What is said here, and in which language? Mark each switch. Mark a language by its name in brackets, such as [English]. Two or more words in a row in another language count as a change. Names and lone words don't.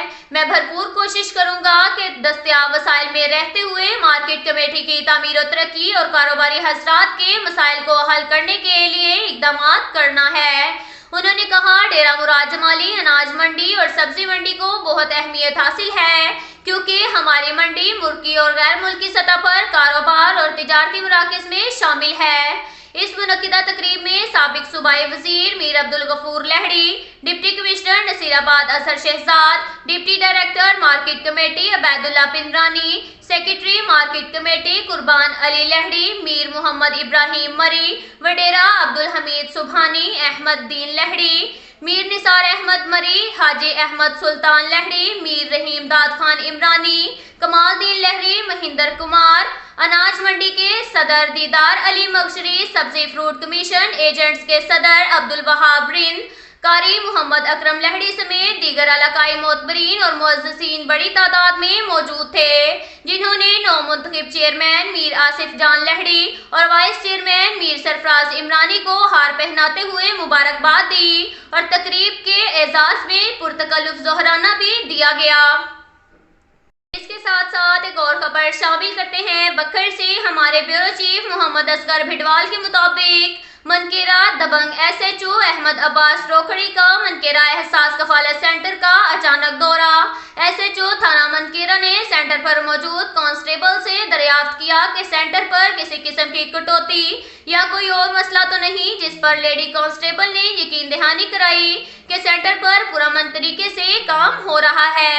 [Urdu] میں بھرپور کوشش کروں گا کہ دستیاب وسائل میں رہتے ہوئے مارکیٹ کمیٹی کی تعمیر اور ترقی اور کاروباری حضرات کے مسائل کو حل کرنے کے لیے اقدام کرنا ہے. انہوں نے کہا ڈیرہ مراد جمالی اناج منڈی اور سبزی منڈی کو بہت اہمیت حاصل ہے، کیونکہ ہماری منڈی ملکی اور غیر ملکی سطح پر کاروبار اور تجارتی مراکز میں شامل ہے. اس منعقدہ تقریب میں سابق صوبائی وزیر میر عبدالغفور لہڑی، ڈپٹی کمشنر نصیرآباد اسر شہزاد، ڈپٹی ڈائریکٹر مارکیٹ کمیٹی عبیداللہ پندرانی، سیکرٹری مارکیٹ کمیٹی قربان علی لہڑی، میر محمد ابراہیم مری، وڈیرہ عبدالحمید سبحانی، احمد دین لہڑی، میر نثار احمد مری، حاجی احمد سلطان لہڑی، میر رحیم داد خان عمرانی، کمال دین لہڑی، مہندر کمار، اناج منڈی کے صدر دیدار علی مغشری، سبزی فروٹ کمیشن ایجنٹس کے صدر عبدالوہاب رند، قاری محمد اکرم لہڑی سمیت دیگر علاقائی معتبرین اور معززین بڑی تعداد میں موجود تھے، جنہوں نے نو منتخب چیئرمین میر آصف جان لہڑی اور وائس چیئرمین میر سرفراز عمرانی کو ہار پہناتے ہوئے مبارکباد دی اور تقریب کے اعزاز میں پرتکلف ظہرانہ بھی دیا گیا. اس کے ساتھ ساتھ ایک اور خبر شامل کرتے ہیں بکھر سے. ہمارے بیورو چیف محمد اصغر بھڈوال کے مطابق منکیرہ دبنگ ایس ایچ او احمد احمد عباس روکھڑی کا منکیرہ احساس کفالت سینٹر کا اچانک دورہ۔ ایس ایچ او تھانہ منکیرہ نے سینٹر پر موجود کانسٹیبل سے دریافت کیا کہ سینٹر پر کسی قسم کی کٹوتی یا کوئی اور مسئلہ تو نہیں، جس پر لیڈی کانسٹیبل نے یقین دہانی کرائی کہ سینٹر پر پرامن طریقے سے کام ہو رہا ہے۔